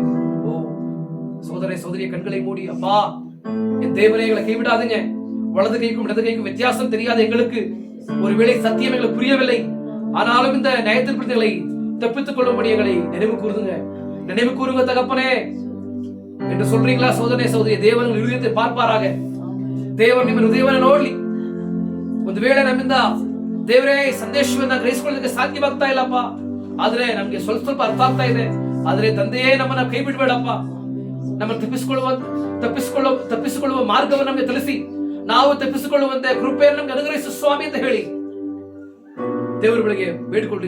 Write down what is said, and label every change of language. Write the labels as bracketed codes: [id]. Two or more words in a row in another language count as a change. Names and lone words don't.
[ta] ஓ சோதரிய கண்களை மூடி அப்பா, என் தேவனே எங்களை கைவிடாதீங்க. வலது கைக்கும் இடது கைக்கும் வித்தியாசம் தெரியாத எங்களுக்கு ஒருவேளை சத்தியம் எங்களுக்கு புரியவில்லை. ஆனாலும் இந்த நியாயத்திற்படுத்தலை தப்பித்துக் கொள்ளும்படி எங்களை நினைவு கூறுதுங்க. நினைவு கூறுங்க தகப்பனே என்று சொல்றீங்களா? சோதனை சோதரி தேவர இருதயத்தை பார்ப்பாராக. [kn] ದೇವರು ನಿಮ್ಮ ಹೃದಯವನ್ನು ನೋಡ್ಲಿ. ಒಂದು ವೇಳೆ ನಮ್ಮಿಂದ ದೇವರೇ ಸಂದೇಶವನ್ನ ಗ್ರಹಿಸಿಕೊಳ್ಳಲಿಕ್ಕೆ ಸಾಧ್ಯವಾಗ್ತಾ ಇಲ್ಲಪ್ಪ, ಆದ್ರೆ ನಮ್ಗೆ ಸ್ವಲ್ಪ ಸ್ವಲ್ಪ ಅರ್ಥ ಆಗ್ತಾ ಇದೆ. ಆದ್ರೆ ತಂದೆಯೇ ನಮ್ಮನ್ನ ಕೈ ಬಿಡಬೇಡಪ್ಪ. ನಮ್ಮನ್ನು ತಪ್ಪಿಸಿಕೊಳ್ಳುವ ಮಾರ್ಗವನ್ನು ನಮಗೆ ತಿಳಿಸಿ, ನಾವು ತಪ್ಪಿಸಿಕೊಳ್ಳುವಂತೆ ಕೃಪೆಯನ್ನು ನಮ್ಗೆ ಅನುಗ್ರಹಿಸು ಸ್ವಾಮಿ ಅಂತ ಹೇಳಿ ದೇವರ ಬಳಿಗೆ ಬೇಡ್ಕೊಳ್ರಿ.